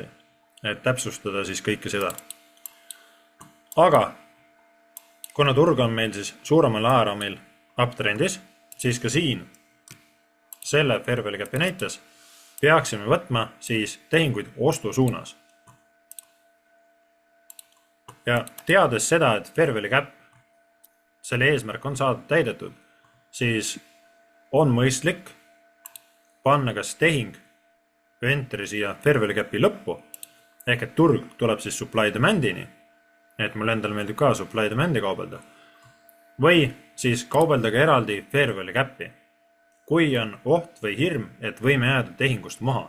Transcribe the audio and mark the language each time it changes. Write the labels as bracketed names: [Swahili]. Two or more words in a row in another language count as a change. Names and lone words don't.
[Estonian] Et täpsustada siis kõike seda. Aga kuna turg on meil siis suuremal ajaraamil uptrendis, siis ka siin selle [English] fair value gap'i [Estonian] näites peaksime võtma siis tehinguid ostu suunas. Ja teades seda, et [English] fair value gap, [Estonian] selle eesmärk on saada täidetud, siis on mõistlik panna kas tehing või entry siia [English] fair value gap'i [Estonian] lõppu, ehk et turg tuleb siis [English] supply demandini, [Estonian] et mul endal meeldib ka [English] supply demandi [Estonian] kaubelda, või siis kaubeldage eraldi [English] fair value gap'i, [Estonian] kui on oht või hirm, et võime jääda tehingust maha.